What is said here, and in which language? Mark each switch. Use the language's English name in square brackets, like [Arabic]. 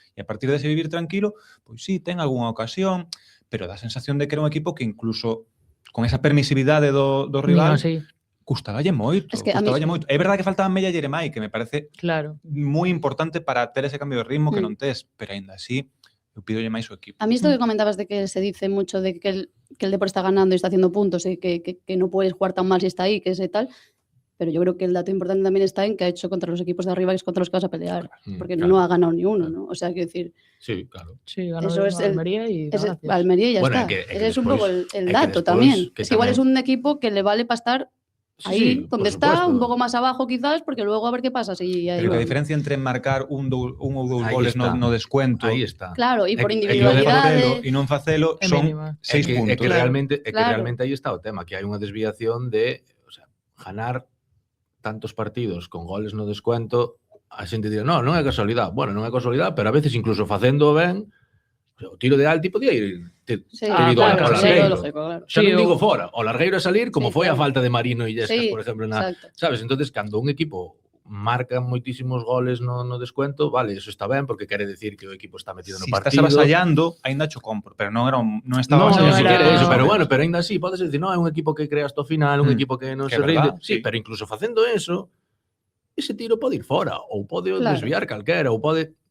[Galician] E a partir dese vivir tranquilo, pois sí, ten algunha ocasión, pero dá a sensación de que era un equipo que incluso con esa permisividade do rival custaballe moito, moito. É verdade que faltaba Mella Yeremai, que me parece moi importante para ter ese cambio de ritmo que non tes, pero aínda así eu pidolle máis o equipo. [Spanish] A mí esto que comentabas de que se dice mucho de que el Depor está ganando y está haciendo puntos y que no puedes jugar tan mal si está ahí, que ese tal, pero yo creo que el dato importante también está en que ha hecho contra los equipos de arriba, que es contra los que vas a pelear, porque no ha ganado ni uno, ¿no? O sea, quiero decir... Sí, claro. Sí, ganó Almería y Almería y ya está. Ese es un poco el dato también. Es que igual es un equipo que le vale para estar ahí, donde está, un poco más abajo quizás, porque luego a ver qué pasa. [Galician] Pero que a diferencia entre marcar un ou dous goles no descuento, aí está. Claro, e por individualidade e non facelo son 6 puntos. É que realmente aí está o tema, que hai unha desviación de, o sea, ganar tantos partidos con goles no descuento, a xente dirá, non é casualidade. Bueno, non é casualidade, pero a veces incluso facendo ben, o tiro de Alti podía ir ido ao Largueiro. Xa non digo fora, o Largueiro a salir como foi a falta de Marino e Illescas, por exemplo, sabes? Entonces, cando un equipo marca moitísimos goles no descuento, vale, eso está ben porque quere decir que o equipo está metido no partido. Si estás avasallando, aínda cho compro, pero non estaba avasallando. Pero bueno, pero aínda así, podes decir, non, é un equipo que crea hasta o final, un equipo que non se rinde. Sí, pero incluso facendo eso, ese tiro pode ir fora, ou pode desviar calquera, ou pode...